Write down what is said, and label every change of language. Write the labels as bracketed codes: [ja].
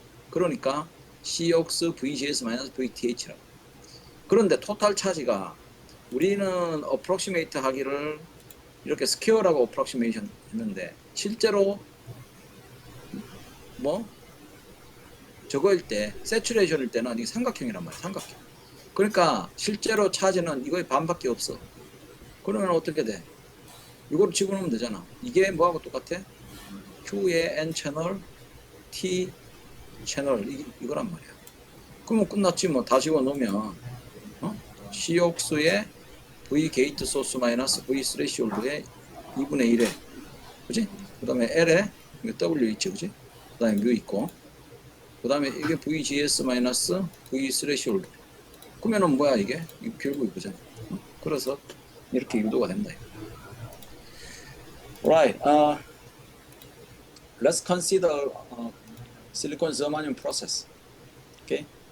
[ko] 그러니까 Cox VGS-VTH라고. 그런데 토탈 차지가 우리는 어프로치메이트 하기를 이렇게 스퀘어라고 어프로치메이션 했는데 실제로 저거일 때 세츄레이션일 때는 이게 삼각형이란 말이야. 삼각형. 그러니까 실제로 차지는 이거의 반밖에 없어. 그러면 어떻게 돼? 이거를 집어넣으면 되잖아. 이게 뭐하고 똑같아? Q의 N 채널, T 채널 이거란 말이야. 그러면 끝났지 뭐. 다 집어넣으면 Cox의 V 게이트 소스 마이너스 V 스레시홀드의 2분의 1에 그지? 그 다음에 L에 W 있지, 그지? 그 다음에 뮤 있고 그 다음에 이게 VGS 마이너스 V 스레시홀드. 그러면은 뭐야 이게? 결국 이거잖아. 그래서 이렇게 유도가 된다. [en] Right. Let's consider silicon germanium process. Okay.